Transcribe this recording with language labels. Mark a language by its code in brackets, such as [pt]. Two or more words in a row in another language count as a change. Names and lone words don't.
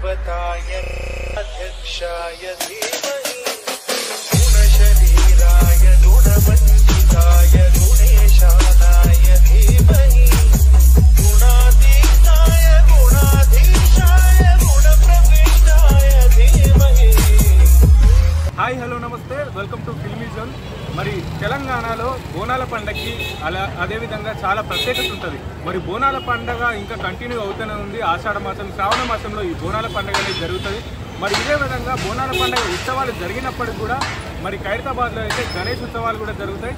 [sa] गणेशाय अध्यक्षाय धीमहि गुणशरीराय गुणवन्दिताय गुणेशानाय धीमहि गुणातीताय गुणाधीशाय गुणप्रविष्टाय धीमहि। [en] hi hello [te] నమస్తే, [en] welcome to Filmy Zone. [te] మరి తెలంగాణలో బోనాల పండగకి అదేవిధంగా చాలా ప్రత్యేకత ఉంటుంది. మరి బోనాల పండగ ఇంకా కంటిన్యూ అవుతూనే ఉంది. ఆషాఢ మాసం, శ్రావణ మాసంలో ఈ బోనాల పండుగ అనేది జరుగుతుంది. మరి ఇదే విధంగా బోనాల పండుగ ఉత్సవాలు జరిగినప్పటికీ కూడా మరి ఖైరతాబాద్లో అయితే గణేష్ ఉత్సవాలు కూడా జరుగుతాయి.